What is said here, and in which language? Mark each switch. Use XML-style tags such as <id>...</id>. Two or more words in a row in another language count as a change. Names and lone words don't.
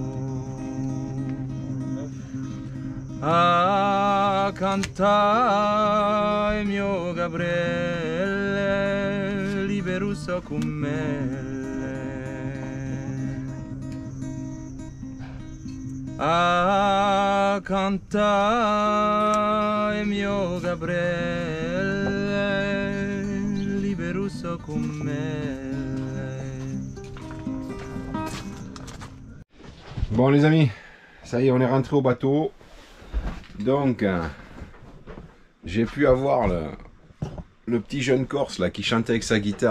<it>a cantare il mio Gabriele libero so con me a cantare il mio Gabriele libero so con me.</it> <fr>Bon les amis, ça y est, on est rentré au bateau. Donc j'ai pu avoir le petit jeune Corse là qui chante avec sa guitare.</fr>